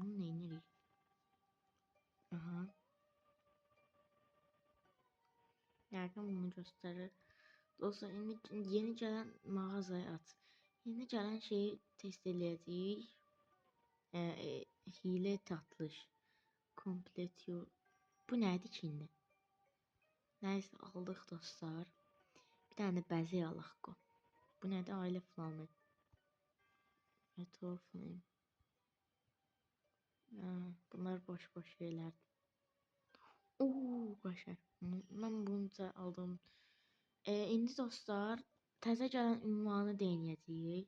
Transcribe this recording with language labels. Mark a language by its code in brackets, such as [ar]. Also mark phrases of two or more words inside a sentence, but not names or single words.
[tr] Bunu neyini? Aha. Yakın bunu gösterir. Dostlar, yeni gelen mağazaya at. Yeni gelen şeyi test edeceğiz. Hile tatlış. [en] Complete your... [az] Bu neydi ki indi? Neyse aldık dostlar. Bir tane bəzək alaq. Bu nədir? Ailə flamı. [en] Metal flame. [az] Bunlar boş şeylərdir. Oo, qəşəng. Mən bunu da aldım. İndi dostlar, təzə gələn ünvanı denəyəcəyik.